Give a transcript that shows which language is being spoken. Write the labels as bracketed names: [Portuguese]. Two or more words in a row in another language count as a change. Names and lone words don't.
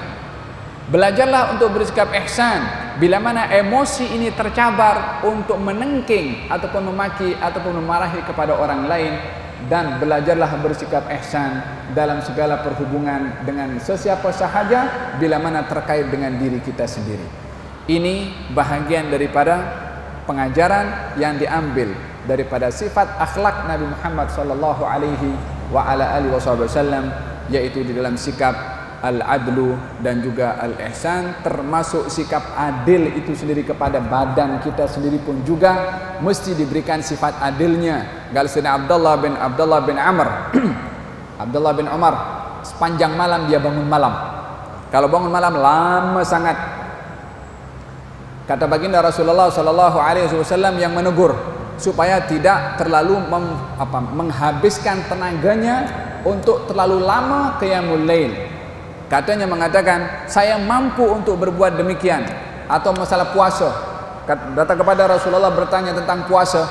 [Malay] Belajarlah untuk bersikap ihsan bila mana emosi ini tercabar untuk menengking ataupun memaki ataupun memarahi kepada orang lain. Dan belajarlah bersikap ihsan dalam segala perhubungan dengan sesiapa sahaja bila mana terkait dengan diri kita sendiri. Ini bahagian daripada pengajaran yang diambil daripada sifat akhlak Nabi Muhammad [Arabic] sallallahu alaihi wa ala alihi wasallam, [Malay] yaitu di dalam sikap al-adlu dan juga al-ihsan, termasuk sikap adil itu sendiri kepada badan kita sendiri pun juga mesti diberikan sifat adilnya. Sayyidina Abdullah bin Amr Abdullah bin Umar, sepanjang malam dia bangun malam. Kalau bangun malam lama sangat. Kata baginda Rasulullah [Arabic] sallallahu alaihi wasallam [Malay] yang menegur supaya tidak terlalu menghabiskan tenaganya untuk terlalu lama [Arabic] qiyamul lail. [Malay] Katanya mengatakan, saya mampu untuk berbuat demikian. Atau masalah puasa, datang kepada Rasulullah bertanya tentang puasa.